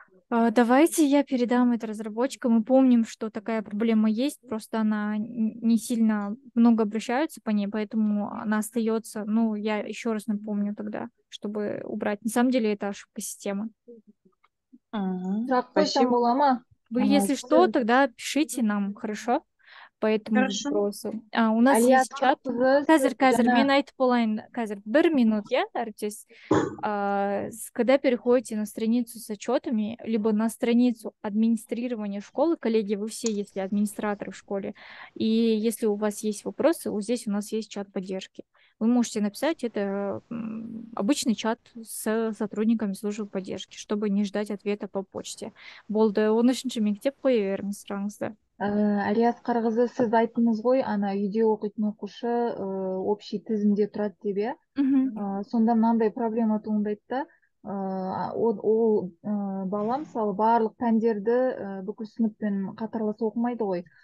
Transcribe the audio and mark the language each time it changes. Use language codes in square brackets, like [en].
[ru] Давайте я передам это разработчикам. Мы помним, что такая проблема есть, просто она не сильно много обращаются по ней, поэтому она остается. Ну, я еще раз напомню тогда, чтобы убрать. На самом деле это ошибка системы. Спасибо. Вы, если что, тогда пишите нам, хорошо? По этому вопросу. У нас есть чат. [kk] Қазір мен айтып болайын. Қазір 1 минут, я, әріптес. [ru] Когда переходите на страницу с отчетами, либо на страницу администрирования школы, коллеги, вы все, если администраторы в школе, и если у вас есть вопросы, вот здесь у нас есть чат поддержки. вы можете написать это обычный чат с сотрудниками службы поддержки, чтобы не ждать ответа по почте. [kk] Болды, 13-ші мектеп қоя беріңіз сұрағыңызды. Әлия Асқарқызы, сіз айттыңыз ғой, ана үйде оқитын оқушы общий тізімде тұрады деп, иә. Сонда мынандай проблема туындайды да, ол бала мысалы барлық пәндерді бүкіл сыныппен қатарлас оқымайды ғой.